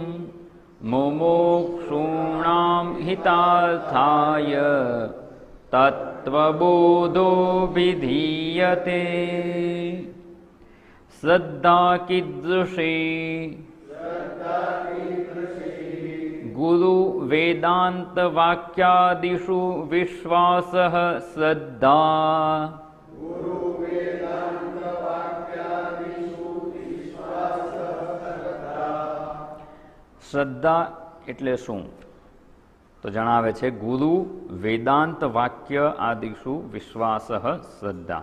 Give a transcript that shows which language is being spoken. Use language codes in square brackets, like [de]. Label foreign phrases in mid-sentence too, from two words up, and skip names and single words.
[sa] मुमुक्षूणां हितार्थाय तत्त्वबोधो विधीयते। श्रद्धा कीदृशी गुरु वेदांत वाक्यादिषु विश्वासः श्रद्धा। [gu] શ્રદ્ધા એટલે શું? તો જણાવે છે [sa] ગુરુ વેદાંત વાક્ય આદિષુ વિશ્વાસ શ્રદ્ધા.